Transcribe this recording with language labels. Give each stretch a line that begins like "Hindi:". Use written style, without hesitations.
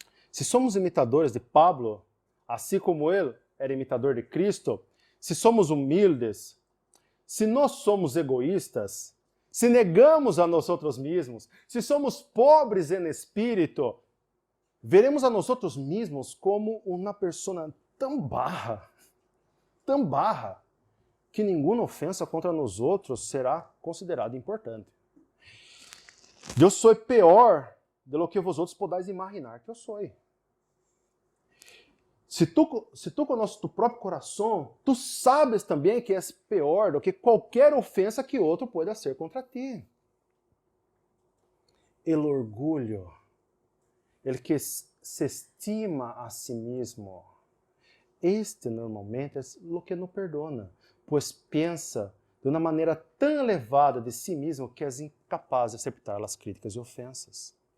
Portuguese: Se somos imitadores de Pablo, assim como ele era imitador de Cristo, se somos humildes, se nós somos egoístas, se negamos a nós outros mesmos, se somos pobres em espírito, veremos a nós outros mesmos como uma pessoa tão barra, que nenhuma ofensa contra nós outros será considerada importante. Eu sou pior
Spanish: de lo que vosotros podáis imaginar que eu sou.
Portuguese: Se tu conoces tu próprio coração, tu sabes também que és pior do que qualquer ofensa que outro
Spanish: pueda hacer contra
Portuguese: ti.
Spanish: El orgulho, el que se estima a si mismo,
Portuguese: este normalmente é o que não perdona, pois pensa de uma maneira tão elevada de si mesmo que és incapaz de aceitar as críticas e ofensas.